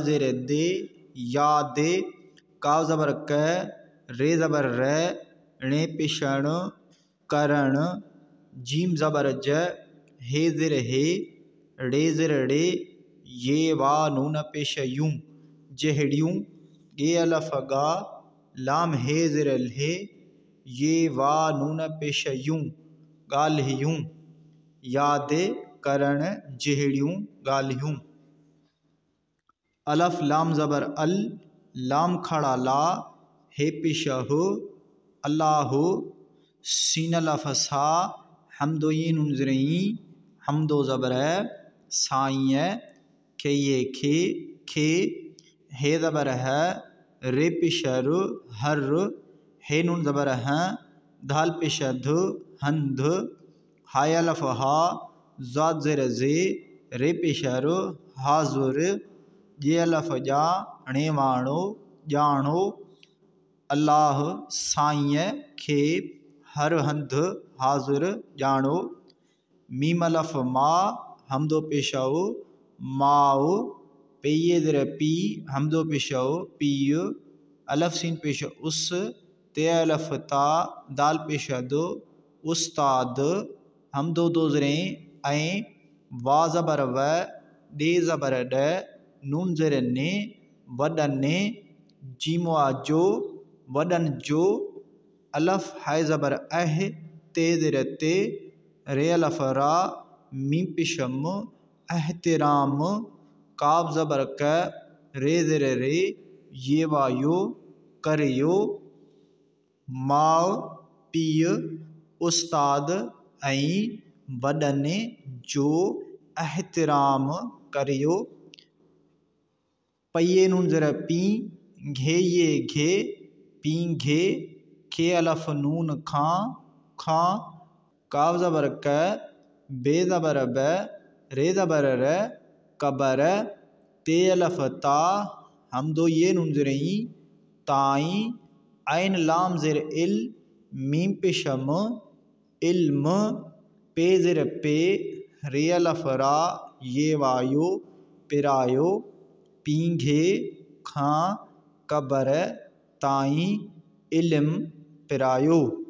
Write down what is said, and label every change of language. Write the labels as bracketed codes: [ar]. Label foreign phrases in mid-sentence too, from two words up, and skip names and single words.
[sd] ज़ेर दे, या दे, काव ज़बर क, रे ज़बर रै, णे पेशण, करण, जीम ज़बर ज, हे ज़िर हे, रे ज़िर रे, ये वा नून पेश यूं, जहड़ियूं, ये अलफ गा, लाम हे ज़िर हे, ये वा नून पेश यूं, ॻाल्हियूं, यादि करण जहड़ियूं ॻाल्हियूं। अलफ लाम ज़बर अल, लाम खड़ा ला, हे पेश हो, अल्लाह, सीन अलफ सा, हमदो ये नून ज़रई, हमदो ज़बर साईं, खे ये खे, हे ज़बर है, रे पेश रु, हर, हे नून ज़बर हैं, धाल पेश ध, हंध, हाय अलफ हा, ज़ाद ज़ेर ज़े, रे पेश रु, हाज़ुर, ये अलफ जा, णे वाणो, ॼाणो, अल्लाह साईं खे, हर हंध हाज़ुर ॼाणो। मीम अलफ मा, हमदो पेशओ, माओ, पेये ज़र पी, हमदो पेशओ, पीय, अलफ सीन पेश उस, ते अलफ ता, दाल पेश दो, उस्ताद, हमदो दो ज़रें ऐं, वा ज़बर व, डे ज़बर ड, नून ज़ेर ने, वडने, जीमो जो, वडन जो, अलफ हाय ज़बर अह, ते ज़ेर ते, रे अलफ रा, मीम पेशम, एहतिराम, काव ज़बर क, रे ज़ेर रे, ये वायो, करियो, माओ, पीय, उस्ताद ऐं वडने जो एहतिराम करियो। पये नून ज़र पी, घे ये घे, पी घे, खे अलफ नून खां, काव ज़बर क, बे ज़बर ब, रे ज़बर र, कबर, ते अलफ ता, हमदो ये नून ज़रई, ताई, ऐन लाम ज़ेर इल, मीम पेशम, इल्म, पे ज़ेर पे, रे अलफ रा, ये वायो, पिरायो, पींघे, खां, कबर, ताई, इल्म, पिरायो।